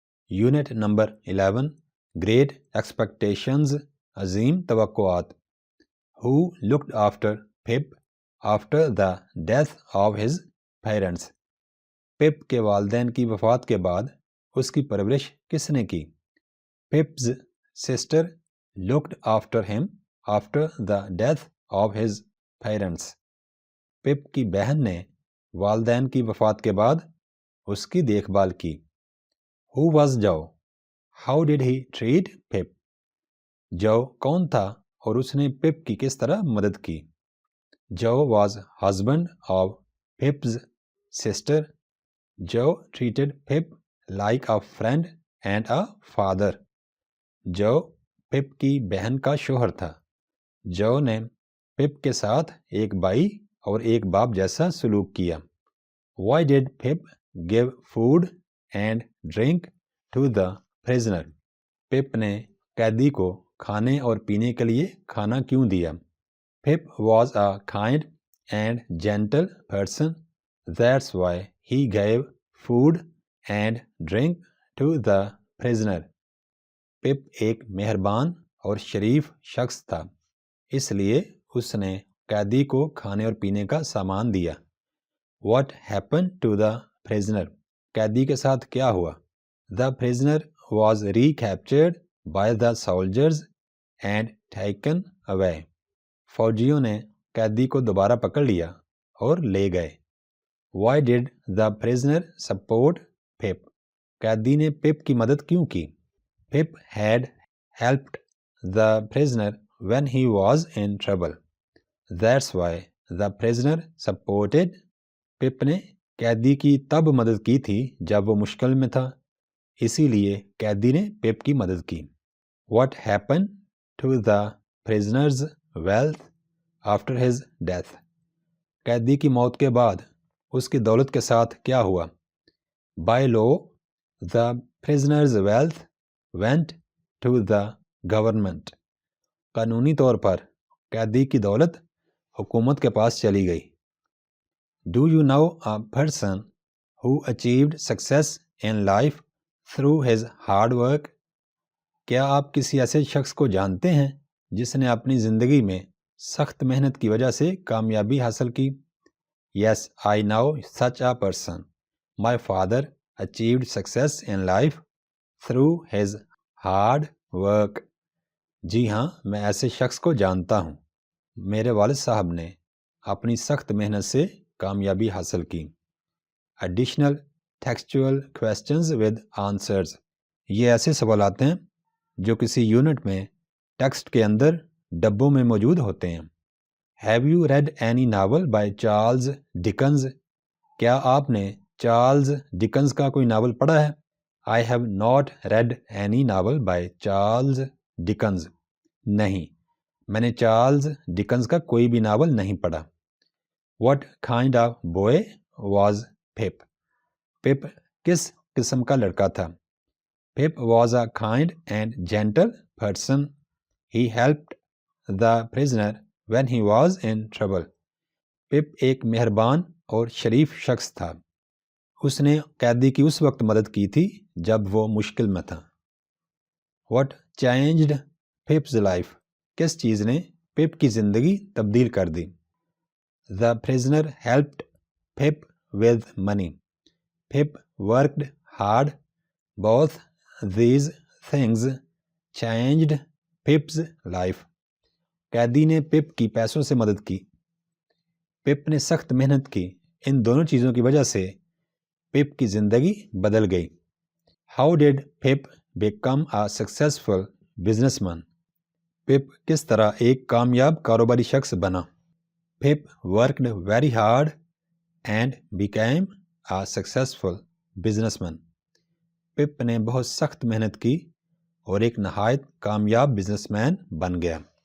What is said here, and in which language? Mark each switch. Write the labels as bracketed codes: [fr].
[ur] Unit number 11 great expectations عظیم توقعات. [en] Who looked after Pip after the death of his parents? [ur] پپ کے والدین کی وفات کے بعد اس کی پرورش کس نے کی؟ [en] Pip's sister looked after him after the death of his parents. [ur] پپ کی بہن نے والدین کی وفات کے بعد اس کی دیکھ بھال کی. [en] Who was Joe? How did he treat Pip? [ur] جو کون تھا اور اس نے پپ کی کس طرح مدد کی؟ [en] Joe was husband of Pip's sister. Joe treated Pip like a friend and a father. [ur] جو پپ کی بہن کا شوہر تھا. جو نے پپ کے ساتھ ایک بھائی اور ایک باپ جیسا سلوک کیا. [en] Why did Pip give food and drink to the prisoner? [ur] پپ نے قیدی کو کھانے اور پینے کے لیے کھانا کیوں دیا؟ [en] Pip was a kind and gentle person. That's why he gave food and drink to the prisoner. [ur] پپ ایک مہربان اور شریف شخص تھا، اس لیے اس نے قیدی کو کھانے اور پینے کا سامان دیا. [en] What happened to the prisoner? [ur] قیدی کے ساتھ کیا ہوا؟ [en] The prisoner was recaptured by the soldiers and taken away. [ur] فوجیوں نے قیدی کو دوبارہ پکڑ لیا اور لے گئے. [en] Why did the prisoner support Pip? [ur] قیدی نے پپ کی مدد کیوں کی؟ [en] Pip had helped the prisoner when he was in trouble. That's why the prisoner supported. [ur] پپ نے قیدی کی تب مدد کی تھی جب وہ مشکل میں تھا، اسی لیے قیدی نے پپ کی مدد کی. [en] What happened to the prisoner's wealth after his death? [ur] قیدی کی موت کے بعد اس کی دولت کے ساتھ کیا ہوا؟ [en] By law, the prisoner's wealth went to the government. [ur] قانونی طور پر قیدی کی دولت حکومت کے پاس چلی گئی. [en] Do you know a person who achieved success in life through his hard work? [ur] کیا آپ کسی ایسے شخص کو جانتے ہیں جس نے اپنی زندگی میں سخت محنت کی وجہ سے کامیابی حاصل کی؟ [en] Yes, I know such a person. My father achieved success in life through his hard work. [ur] جی ہاں، میں ایسے شخص کو جانتا ہوں. میرے والد صاحب نے اپنی سخت محنت سے کامیابی حاصل کی. [en] Additional textual questions with answers. [ur] یہ ایسے سوالات ہیں جو کسی یونٹ میں ٹیکسٹ کے اندر ڈبوں میں موجود ہوتے ہیں. [en] Have you read any novel by Charles Dickens? [ur] کیا آپ نے چارلز ڈکنز کا کوئی ناول پڑھا ہے؟ [en] I have not read any novel by Charles Dickens. [ur] نہیں، میں نے چارلز ڈکنز کا کوئی بھی ناول نہیں پڑھا. [en] What kind of boy was Pip? [ur] پپ کس قسم کا لڑکا تھا؟ [en] Pip was a kind and gentle person. He helped the prisoner when he was in trouble. [ur] پپ ایک مہربان اور شریف شخص تھا. اس نے قیدی کی اس وقت مدد کی تھی جب وہ مشکل میں تھا. [en] What changed Pip's life? [ur] کس چیز نے پپ کی زندگی تبدیل کر دی؟ [en] The prisoner helped Pip with money. Pip worked hard. Both these things changed Pip's life. [ur] قیدی نے پپ کی پیسوں سے مدد کی. پپ نے سخت محنت کی. ان دونوں چیزوں کی وجہ سے پپ کی زندگی بدل گئی. [en] How did Pip become a successful businessman? [ur] پپ کس طرح ایک کامیاب کاروباری شخص بنا؟ [en] Pip worked very hard and became a successful businessman. [ur] پپ نے بہت سخت محنت کی اور ایک نہایت کامیاب بزنس مین بن گیا.